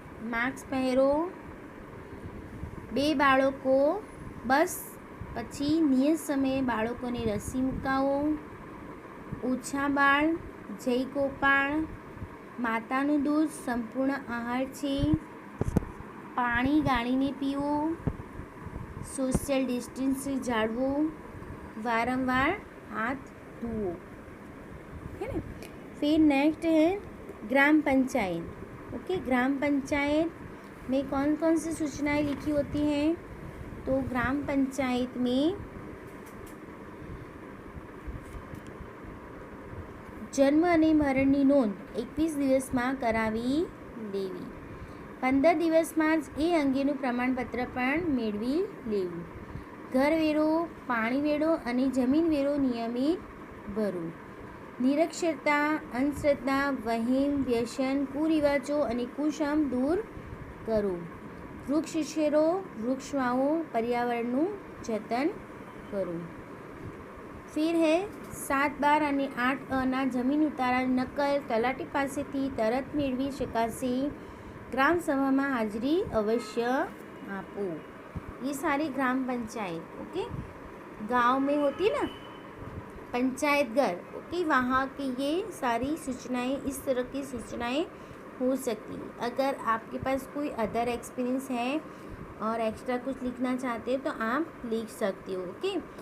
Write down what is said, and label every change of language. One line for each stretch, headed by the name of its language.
Hindi: Mask पहरो,
Gujarati: 2 બાળકો બસ પછી નિયત સમયે બાળકોને રસી મુકાવો, ઓછા બાળ, જય ગોપાળ, માતાનું દૂધ સંપૂર્ણ આહાર છે, પાણી ગાળીને પીવો, सोशल डिस्टेंस जाळवो, वारंवार हाथ धोवो,
Hindi: है ना। फिर नेक्स्ट है ग्राम पंचायत, ओके। ग्राम पंचायत में कौन कौन सी सूचनाएं लिखी होती हैं। तो ग्राम पंचायत में
Gujarati: जन्म અને મરણની નોંધ 21 દિવસમાં કરાવી લેવી, 15 દિવસમાં જ એ અંગેનું પ્રમાણપત્ર પણ મેળવી લેવું, ઘરવેરો, પાણીવેરો અને જમીનવેરો નિયમિત ભરવો, નિરક્ષરતા, અંધશ્રદ્ધા, વહેમ, વ્યસન, કુરિવાજો અને કુસંસ્કાર દૂર કરો, વૃક્ષ ઉછેરો, વૃક્ષ વાવો, पर्यावरणનું જતન કરો. फिर है 7, 12 અને 8 જમીન ઉતારાની નકલ તલાટી પાસેથી તરત મેળવી શકાશે.
Hindi: ग्राम सभा में हाजिरी अवश्य आपो. ये सारी ग्राम पंचायत, ओके, गांव में होती है ना पंचायत घर, ओके, वहाँ की ये सारी सूचनाएं, इस तरह की सूचनाएं हो सकती. अगर आपके पास कोई अदर एक्सपीरियंस है और एक्स्ट्रा कुछ लिखना चाहते हैं तो आप लिख सकते हो, ओके.